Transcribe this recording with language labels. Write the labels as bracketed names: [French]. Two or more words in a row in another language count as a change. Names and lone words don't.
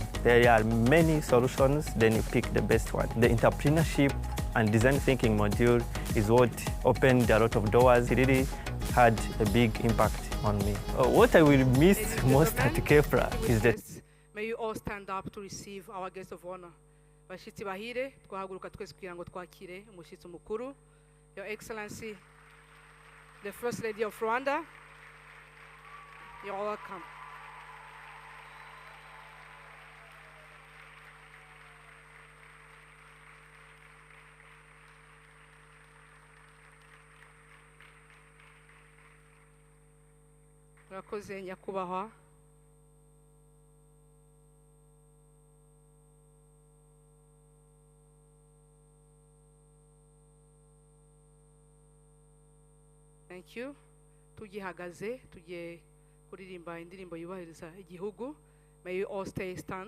[English] There are many solutions, then you pick the best one. The entrepreneurship and design thinking module is what opened a lot of doors. It really had a big impact on me. What I will miss most at Kepler is that... May you all stand up to receive our guest of honor. [Kinyarwanda] Bashitsi bahire, twahaguruka twese kugira ngo twakire umushitsi mukuru, [English] Your Excellency, the First Lady of Rwanda. You're welcome. [Kinyarwanda] Murakoze nyakubahwa. [English] Thank you. [Kinyarwanda] Tugihagaze, tugiye kuririmba indirimbo yubahiriza igihugu. [English] May you all stay stand.